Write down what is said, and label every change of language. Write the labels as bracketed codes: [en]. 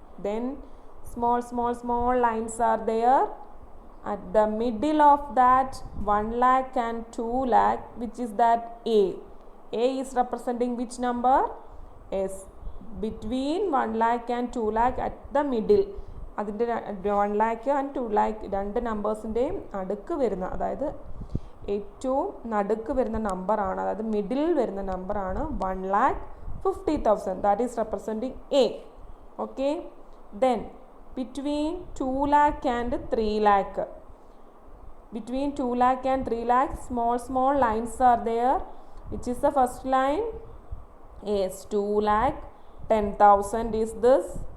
[en] Then small lines are there. At the middle of that 1 lakh and 2 lakh, which is that A. A is representing which number? Yes, between 1 lakh and 2 lakh at the middle. [ml] അതിൻ്റെ 1 lakh and 2 lakh രണ്ട് നമ്പേഴ്സിൻ്റെയും അടുക്ക് വരുന്ന, അതായത് ഏറ്റവും നടുക്ക് വരുന്ന നമ്പറാണ്, അതായത് മിഡിൽ വരുന്ന നമ്പറാണ് 1,50,000. [en] That is representing a. Okay, then between 2 lakh and 3 lakh. Between 2 lakh and 3 lakh, small lines are there. Which is the first line? Yes, 2 lakh 10,000 is this.